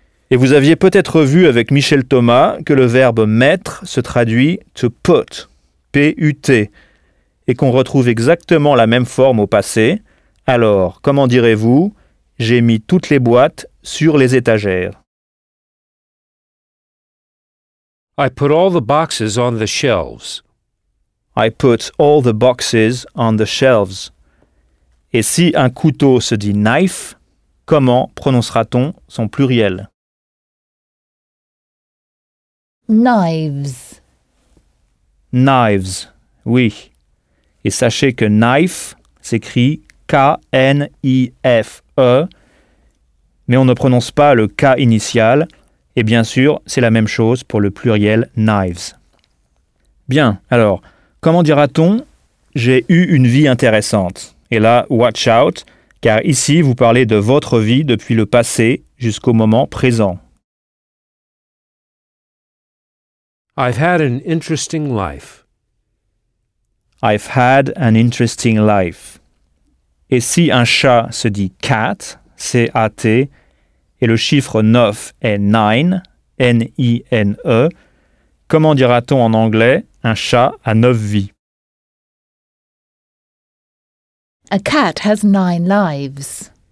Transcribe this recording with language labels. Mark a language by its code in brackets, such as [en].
[fr] Et vous aviez peut-être vu avec Michel Thomas que le verbe mettre se traduit to put. P-U-T. Et qu'on retrouve exactement la même forme au passé. Alors, comment direz-vous? J'ai mis toutes les boîtes sur les étagères. [en] I put all the boxes on the shelves. I put all the boxes on the shelves. [fr] Et si un couteau se dit knife, comment prononcera-t-on son pluriel? [en] Knives. [fr] Knives, oui. Et sachez que knife s'écrit K-N-I-F-E, mais on ne prononce pas le K initial. Et bien sûr, c'est la même chose pour le pluriel knives. Bien, alors, comment dira-t-on « j'ai eu une vie intéressante » Et là, watch out, car ici, vous parlez de votre vie depuis le passé jusqu'au moment présent. [en] I've had an interesting life. I've had an interesting life. [fr] Et si un chat se dit « cat », C-A-T, et le chiffre 9 est « nine », N-I-N-E, comment dira-t-on en anglais « un chat a 9 vies » [en] A cat has nine lives.